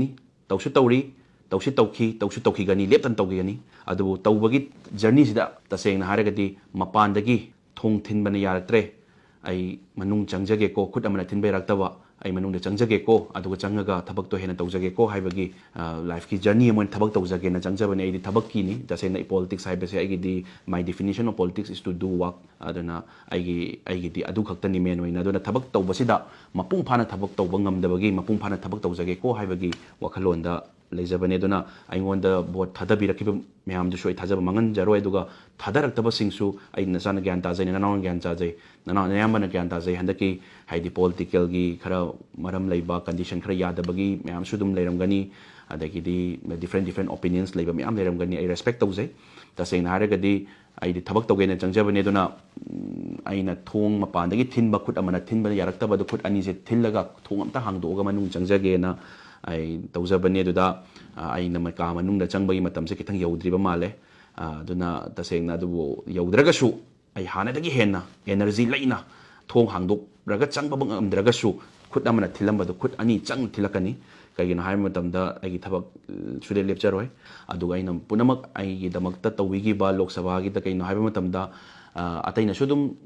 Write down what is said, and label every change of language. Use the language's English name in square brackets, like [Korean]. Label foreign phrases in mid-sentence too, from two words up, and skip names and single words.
[Manipuri] tawsu tawri tawsi tawkhigani leptan tawgani adubu tawbagi journey sida tasengna haragadi mapandagi thong thinbana yaraktre ai manung changjage ko khut amana thinbai raktaba ai manung de changjage ko aduga changaga thabak to hena tawjage ko haibagi life ki journey amon thabak tawjage na changjabane ai di thabak ki ni tasengna politics haibase ai di [English] my definition of politics is to do work [Manipuri] aduna ai di adu khakta ni men oina aduna thabak tawbasida mapung phana thabak tawba ngamdabagi mapung phana thabak tawjage ko haibagi wakhalonda leijabane duna aingonda bot thadabirakiba mayam du soi thajaba mangan jaroi aduga thadaraktaba singsu ai nasana gyan ta jai nanaw gyan cha jai nanaw yambana gyan ta jai handaki haidi political gi khara maram leiba condition khara yadabagi mayam su dum leiramgani adagi di [English] different opinions [Manipuri] leiba mayam leiramgani ai respect tawjai tasengna haragadi ai di thabak tawgena changjabane duna aina thong mapandagi thinba khut amana thinba yaraktaba du khut ani je thillaga thong amta hangdoga manung changjage na ai tawjabane duda ai namaka manung da changbagi matamse kitang yaudriba male aduna tasengna dubu yaudragasu ai hanadagi henna energy laina thong hangdok raga changba bang amdragasu khut amana thilambadu khut ani chang thilakani kaigina hai matamda ai thabak sude lepcharoi aduga aina punamak ai damakta tawigi ba lok sabha gi ta kaino hai matamda ataina sudum